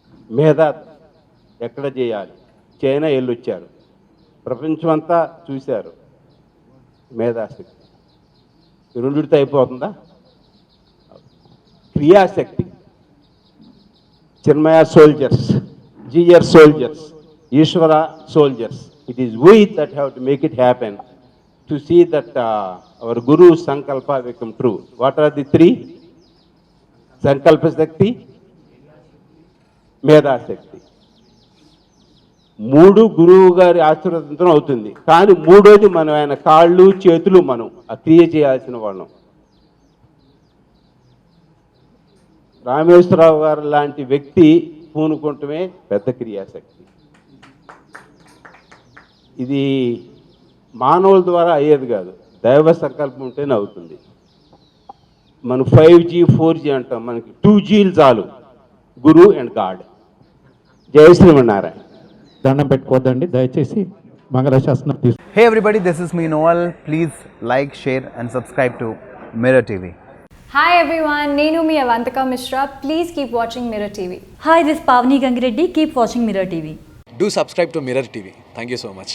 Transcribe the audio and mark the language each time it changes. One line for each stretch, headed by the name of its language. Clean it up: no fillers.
Telugu: మేధా ఎక్కడ చేయాలి? చైనా వెళ్ళొచ్చారు, ప్రపంచం అంతా చూశారు. మేధాశక్తి రెండిటితో అయిపోతుందా? క్రియాశక్తి, చిన్మయ soldiers, GR soldiers, Eshwara soldiers.
English: It is we that have to make it happen to see that our Guru's Sankalpa become true. What are the 3? Sankalpa Shakti, Medha Shakti.
Telugu: 3 గురువు గారి ఆశీర్వాదంతో అవుతుంది. కానీ 3వది మనం ఆయన కాళ్ళు చేతులు మనం ఆ క్రియ చేయాల్సిన వాళ్ళం. రామేశ్వరరావు గారు లాంటి వ్యక్తి పూనుకుంటమే పెద్ద క్రియాశక్తి. ఇది మానవుల ద్వారా అయ్యేది కాదు, దైవ సంకల్పం ఉంటేనే అవుతుంది. మనం 5G 4G అంటాం, మనకి 2Gలు చాలు, గురు అండ్ గాడ్. జయ శ్రీమన్నారాయణ. దండం పెట్టుకోవద్దండి దయచేసి, మంగళశాసనం తీసుకు.
English: Hey everybody, this is me Noel. Please like, share and subscribe to Mirror TV. Hi everyone,
Telugu: Nenu mi
English: Avantika Mishra. Please keep watching Mirror TV. Hi, this is Pavni Gangireddy. Keep watching Mirror TV. Do subscribe to Mirror TV. Thank you so much.